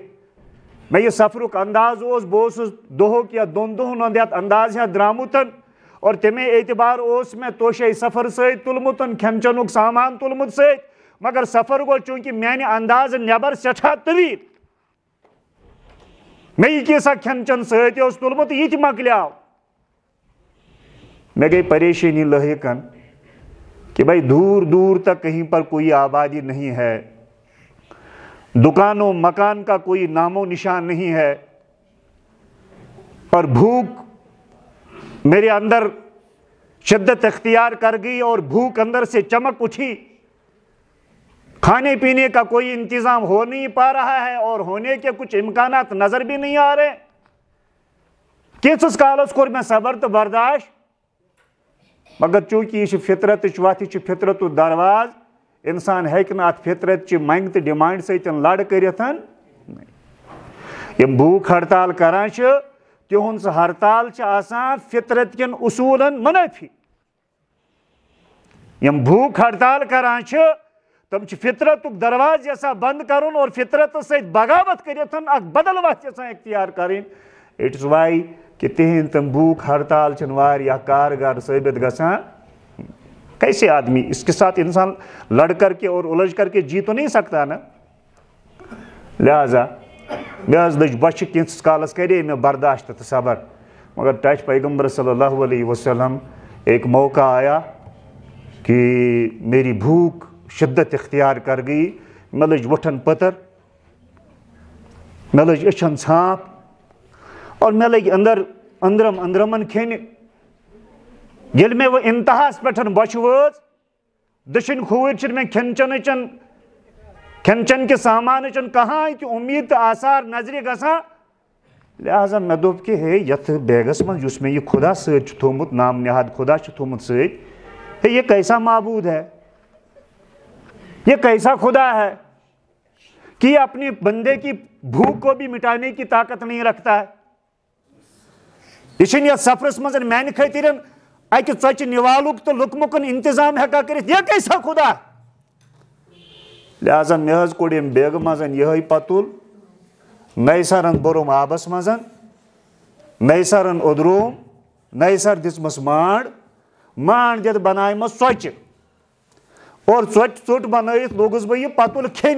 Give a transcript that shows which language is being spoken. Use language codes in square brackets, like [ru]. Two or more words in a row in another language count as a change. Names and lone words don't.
[ks] مےٚ یہِ سفرُک انداز اوس، بہٕ اوسُس دۄہُک یا دۄن دۄہن ہُنٛد یتھ انداز ہیتھ درٛامُت، اور تمے اعتبار اوس مےٚ توشے سفر سۭتۍ تُلمُت، کھٮ۪ن چٮ۪نُک سامان تُلمُت سۭتۍ، مگر سفر گوٚو چوٗنٛکہِ میانہِ اندازٕ نٮ۪بر سٮ۪ٹھاہ طویل، مےٚ یہِ کیٛاہ سا کھٮ۪ن چٮ۪ن سۭتۍ اوس تُلمُت یہِ تہِ مۄکلیو. [ur] میں گئی پریشانی لاحقاً کہ بھائی دور دور تک کہیں پر کوئی آبادی نہیں ہے، دکانوں مکان کا کوئی نام و نشان نہیں ہے، اور بھوک میرے اندر شدت اختیار کر گئی اور بھوک اندر سے چمک اٹھی. کھانے پینے کا کوئی انتظام ہو نہیں پا رہا ہے اور ہونے کے کچھ امکانات نظر بھی نہیں آ رہے. [ks] کینٛژس کالس کوٚر مےٚ صبر تہٕ برداشت، مگر چونکہ یہ فطرت وتھ، یہ فطرت درواز، انسان ہیٚکہِ نہٕ اتھ فطرت چہِ منٛگہِ تہٕ ڈِمانڈ سۭتۍ لڑ کٔرِتھ. یم بھوک ہڑتال کران چھِ تہنٛد سۄ ہڑتال چھِ آسان فطرت کٮ۪ن اصوٗلن منٲفی. یم بھوک ہڑتال کران چھِ تم چھِ فطرتُک درواز یژھان بند کرُن اور فطرتس سۭتۍ بغاوت کٔرِتھ اکھ بدل وتھ یژھان اختیار کرٕنۍ. اٹس واے کہ تہنٛد تم بھوک ہڑتال چھنہٕ واریاہ کارگر ثٲبت گژھان. [ur] کیسے آدمی اس کے ساتھ انسان لڑ کر کے اور الجھ کر کے جی تو نہیں سکتا نا. [ks] لہذا مےٚ حظ لٔج بۄچھِ، کینٛژس کالس کرے مےٚ برداشت تہٕ صبر، مگر ٹچ پیغمبر صلی اللہ علیہ وسلم [ur] ایک موقع آیا کہ میری بھوک شدت اختیار کر گئی. [ks] مےٚ لٔج وُٹھن پٔتٕر، مےٚ لٔج أچھن ژھانٛپ اور مےٚ لٔگۍ أنٛدرم أنٛدرمن کھیٚنہِ. ییٚلہِ مےٚ وۄنۍ انتہاہس پٮ۪ٹھ بۄچھِ وٲژ، دٔچھِنۍ کھوٗرۍ چھِنہٕ مےٚ کھٮ۪ن چٮ۪ن کہِ سامانٕچن کٕہٲنۍ تہِ اُمید تہٕ آثار نظرِ گژھان. لہذا مےٚ دوٚپ کہِ ہے یتھ بیگس منٛز یُس مےٚ یہِ خدا سۭتۍ چھُ تھوٚومُت، نام نہاد خدا چھُ تھوٚومُت سۭتۍ، [ur] ہے یہ کیسا معبوٗد ہے، یہ کیسا خدا ہے کہ یہ اپنی بندے کی بھوک کو بھی مٹانے کی طاقت نہیں رکھتا ہے. [ks] یہ چھُنہٕ یتھ سفرس منٛز میانہِ خٲطرٕ اکہِ ژۄچہِ نِوالُک تہٕ لُکمُکن انتظام ہٮ۪کان کٔرِتھ، [ur] یہ کیسا خدا. [ks] لہذا مےٚ حظ کوٚڑ ییٚمہِ بیگہٕ منٛز یِہوے پتُل، نَیہِ سرن بوٚرُم آبس منٛز، نَیہِ سرن اوٚدروم، نَیہِ سر دِژمس مانڈ دِتھ بنایمس ژۄچہِ، اور ژۄچہِ ژوٚٹ بنٲیِتھ لوٚگُس بہٕ یہِ پتُل کھیٚنہِ.